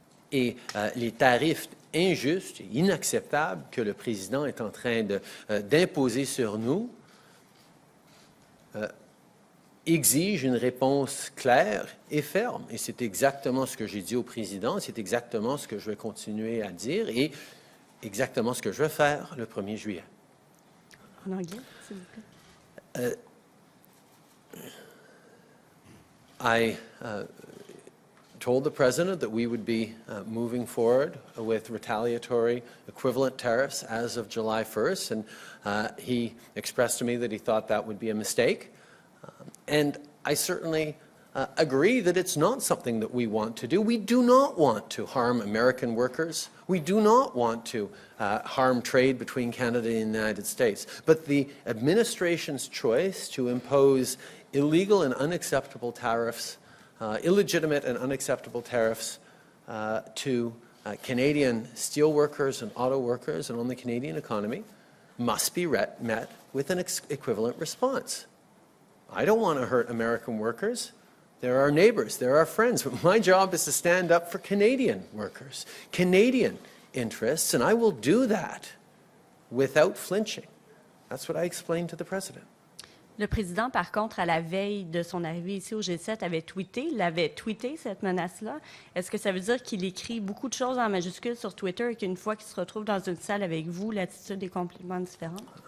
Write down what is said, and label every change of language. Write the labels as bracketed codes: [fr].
[fr] Et les tarifs injustes et inacceptables que le président est en train d'imposer sur nous exige une réponse claire et ferme. Et c'est exactement ce que j'ai dit au président, c'est exactement ce que je vais continuer à dire et exactement ce que je vais faire le 1er juillet. En anglais, s'il vous plaît. [en] I told the president that we would be moving forward with retaliatory equivalent tariffs as of July 1st, and he expressed to me that he thought that would be a mistake. And I certainly agree that it's not something that we want to do. We do not want to harm American workers. We do not want to harm trade between Canada and the United States. But the administration's choice to impose illegal and unacceptable tariffs, illegitimate and unacceptable tariffs to Canadian steel workers and auto workers and on the Canadian economy must be met with an equivalent response. I don't want to hurt American workers. They're our neighbors, they're our friends, but my job is to stand up for Canadian workers, Canadian interests, and I will do that without flinching. That's what I explained to the President. [fr] Le président, par contre, à la veille de son arrivée ici au G7, avait tweeté cette menace-là. Est-ce que ça veut dire qu'il écrit beaucoup de choses en majuscules sur Twitter et qu'une fois qu'il se retrouve dans une salle avec vous, l'attitude est complètement différente?